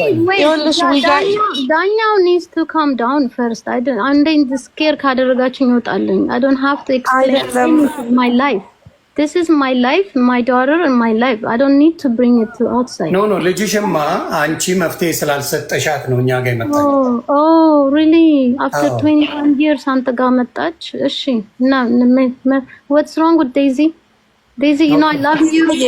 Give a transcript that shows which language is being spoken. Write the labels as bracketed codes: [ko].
[en] ዳኛው needs to calm down first. [am] አንዴ ስኬር ካደረጋችሁ ይወጣልኝ። [en] I don't have to explain my life. This is my life, my daughter and my life. I don't need to bring it to outside. [am] No, ልጅሽማ አንቺ መፍትሄ ስላልሰጠሻት ነው እኛ ጋር መጣች። [en] Oh, really? After 21 years [am] አንተ ጋር መጣች? እሺ እና [en] what's wrong with Daisy? Daisy, you know I love you.